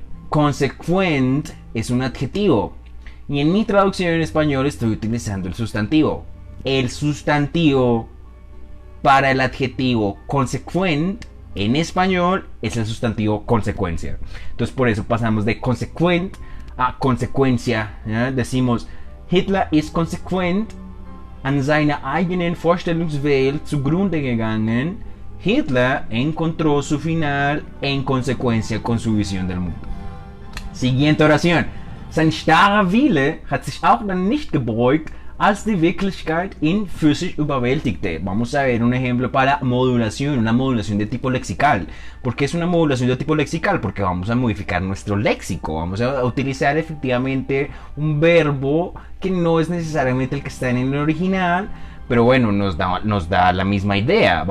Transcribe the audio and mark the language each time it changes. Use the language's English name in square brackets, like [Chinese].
[Spanish] Consequent es un adjetivo. Y en mi traducción en español estoy utilizando el sustantivo. El sustantivo para el adjetivo consequent en español es el sustantivo consecuencia. Entonces por eso pasamos de consequent a consecuencia. ¿Ya? Decimos: [German] Hitler ist konsequent an seiner eigenen Vorstellungswelt zugrunde gegangen. [Spanish] Hitler encontró su final en consecuencia con su visión del mundo. Siguiente oración: [German] Sein starrer Wille hat sich auch dann nicht gebeugt, als die Wirklichkeit ihn physisch überwältigte. [Spanish] Vamos a ver un ejemplo para modulación, una modulación de tipo lexical. ¿Por qué es una modulación de tipo lexical? Porque vamos a modificar nuestro léxico. Vamos a utilizar efectivamente un verbo que no es necesariamente el que está en el original, pero bueno, nos da la misma idea.